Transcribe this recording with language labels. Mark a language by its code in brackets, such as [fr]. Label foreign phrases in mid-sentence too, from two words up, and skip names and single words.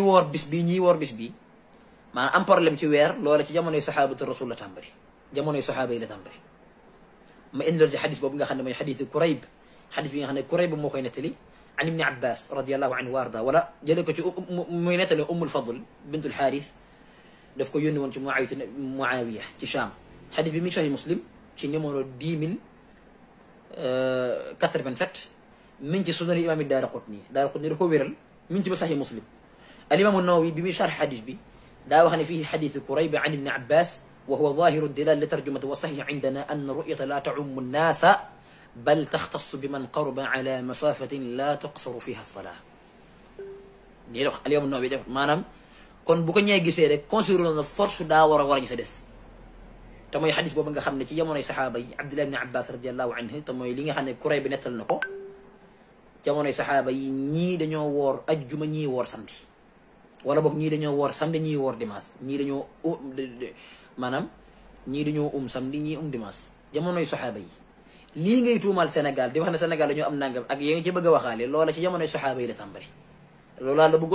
[wo] woor bis bi ñii woor bis bi maanaam am problème ci weer loola ci jamonoy sahabatu rasul la tàmbalee jamonoy saxaaba yi la tàmbalee ma indi loolu ci xadis boobu nga xam ne mooy xadisu Kurayb xadis bi nga xam ne Kurayb moo koy nettali [ar] عن ابن عباس رضي الله عنه وأرضاه [wo] wala jële ko ci muy nettali ummul fadl bintul xaaris daf ko yónni woon ci Muawiya ci Cham xadis bi mi ngi sahih Muslim ci numéro 10087 mi ngi ci sunani imam Daaraqutni da ko wéral mi ngi ci ba sahih Muslim al imam an-Nawawi bi muy sharh xadis bi daa wax ne [ar] في حديث كريب عن ابن عباس وهو ظاهر الدلالة للترجمة والصحيح عندنا أن الرؤية لا تعم الناس بل تختص بمن قرب على مسافة لا تقصر فيها الصلاة [wo] lii la wax al imam an-Nawawi def maanaam kon bu ko ñee gisee rek considéré na force daa war a gis a des te mooy xadis boobu nga xam ne ci jamonoy saxaaba yi Abdullah ibn Abbas [ar] رضي الله عنه [wo] te mooy li nga xam ne Kurayb bi nettal na ko jamonoy saxaaba yi ñii dañoo woor ajjuma ñii woor samedi wala boog ñii dañoo woor samedi ñii woor dimanche ñii dañoo maanaam ñii dañoo samedi ñii dimanche jamonoy saxaaba yi lii ngay tuumal Sénégal di wax ne Sénégal dañoo am nangam ak yéen ci bëgg a waxaale loola ci jamonoy saxaaba yi la tàmbali loolaa la